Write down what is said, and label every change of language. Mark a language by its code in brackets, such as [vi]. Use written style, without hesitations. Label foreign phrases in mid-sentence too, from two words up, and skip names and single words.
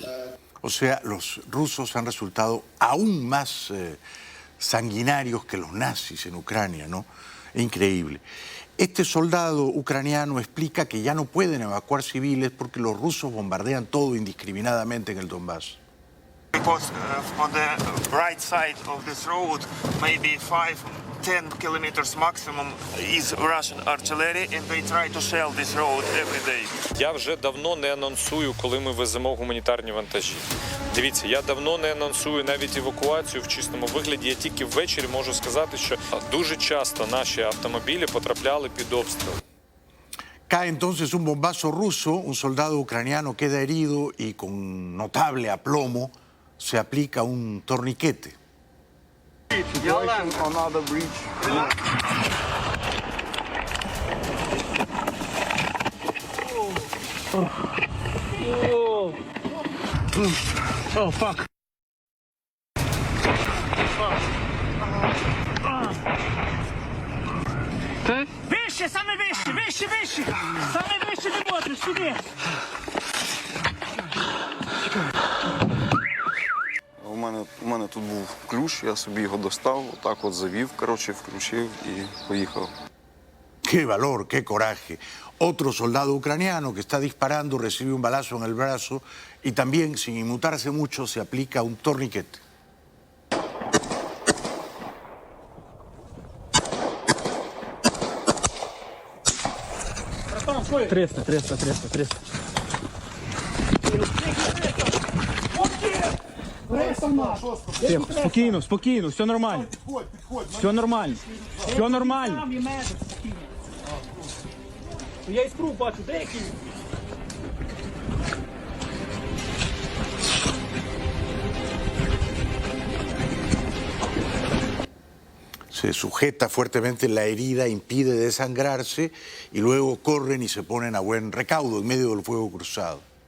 [es] O sea, los rusos han resultado aún más sanguinarios que los nazis en Ucrania, ¿no? Increíble. Este soldado ucraniano explica que ya no pueden evacuar civiles porque los rusos bombardean todo indiscriminadamente en el Donbass. [en] Because on the right side of this road, maybe 5-10 kilometers maximum is Russian artillery, and they try to shell this road every day. [uk] Я вже давно не анонсую, коли ми веземо гуманітарні вантажі. Дивіться, я давно не анонсую навіть евакуацію в чистому вигляді. Я тільки ввечері можу сказати, що дуже часто наші автомобілі потрапляли під обстріл. [es] Cae entonces un bombazo ruso, un soldado ucraniano queda herido y con notable aplomo se aplica un torniquete. [en] Oh, fuck. [uk] Вище, саме вище, вище, вище. Саме вище не можеш, сюди. У мене тут був ключ, я собі його достав, отак от завів, коротше, включив і поїхав. [es] ¡Qué valor, qué coraje! Otro soldado ucraniano que está disparando recibe un balazo en el brazo y también, sin inmutarse mucho, se aplica un torniquete. [uk] Триста. Тихо, спокійно, все нормально. Все нормально. Я іскру бачу, деякі. [es] Se sujeta fuertemente la herida, impide desangrarse y luego corren y se ponen a buen recaudo en medio del fuego cruzado.